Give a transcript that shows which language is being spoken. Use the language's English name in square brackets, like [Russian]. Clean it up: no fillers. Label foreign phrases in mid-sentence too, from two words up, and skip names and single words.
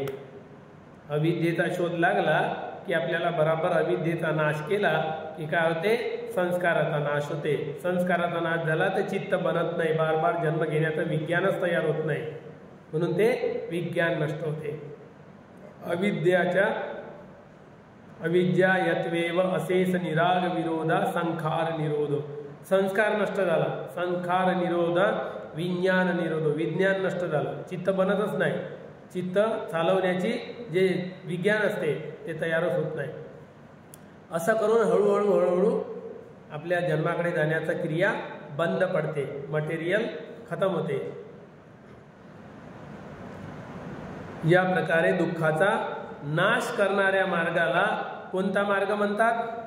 [Marathi] अविद्येचा शोध लागला की आपल्याला बराबर अविद्येचा नाश केला की काय होते, संस्काराचा नाश होते. संस्काराचा नाश झाला तर चित्त बनत नाही, बार बार जन्म घेण्याचं विज्ञानच तयार होत नाही, म्हणून ते विज्ञान नष्ट होते. [Pali] अविद्या यत्वेव अशेष निराग विरोधा संखार निरोध. [Marathi] संस्कार नष्ट झाला, [Pali] संखार निरोध, विज्ञान निरोध, [Marathi] विज्ञान नष्ट झालं, चित्त बनतच नाही. चित्त चालवण्याची जे विज्ञान असते ते तयारच होत नाही. असं करून हळूहळू आपल्या जन्माकडे जाण्याचा क्रिया बंद पडते, मटेरियल खतम होते. या प्रकारे दुःखाचा नाश करणाऱ्या मार्गाला कोणता मार्ग म्हणतात?